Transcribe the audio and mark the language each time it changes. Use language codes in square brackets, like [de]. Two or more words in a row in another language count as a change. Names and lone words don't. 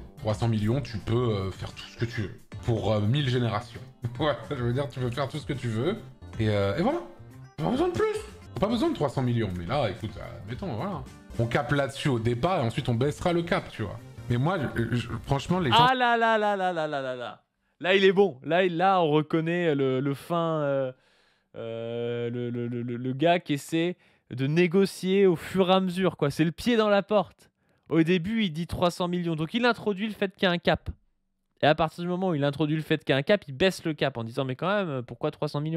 [fr] 300 millions, tu peux faire tout ce que tu veux. Pour 1000 générations. Ouais, je veux dire, tu peux faire tout ce que tu veux. Et voilà. Pas besoin de plus. Pas besoin de 300 millions. Mais là, écoute, admettons, voilà. On cape là-dessus au départ et ensuite on baissera le cap, tu vois. Mais moi, franchement, les gens... Ah là là là là là là là là. Là, il est bon. Là, on reconnaît le fin... le gars qui essaie de négocier au fur et à mesure, quoi. C'est le pied dans la porte. Au début, il dit 300 millions. Donc, il introduit le fait qu'il y a un cap. Et à partir du moment où il introduit le fait qu'il y a un cap, il baisse le cap en disant mais quand même, pourquoi 300 millions?